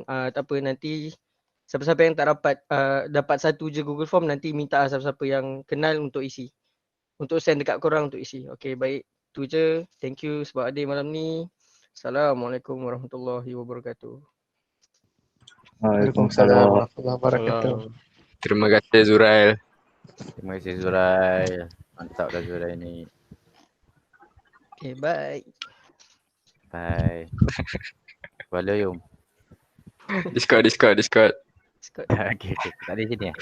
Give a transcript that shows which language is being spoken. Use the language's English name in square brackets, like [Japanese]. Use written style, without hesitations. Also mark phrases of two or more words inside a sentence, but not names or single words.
[Malay] Tak apa, nanti siapa-siapa yang tak dapat satu je Google Form, nanti minta siapa-siapa yang kenal untuk isi, untuk send dekat korang untuk isi. Okay, baik, tu je. [English] Thank you [Malay] sebab hadir malam ni. [Arabic] السلام عليكم ورحمة الله وبركاته. وعليكم السلام ورحمة الله وبركاته. [Malay] Terima kasih Zurail. Terima kasih Zurai. Mantap dah Zurai ni. [English] Okay, bye. Bye. Follow Yum. Discord. Scott. [Malay] Okay. Tak ada sini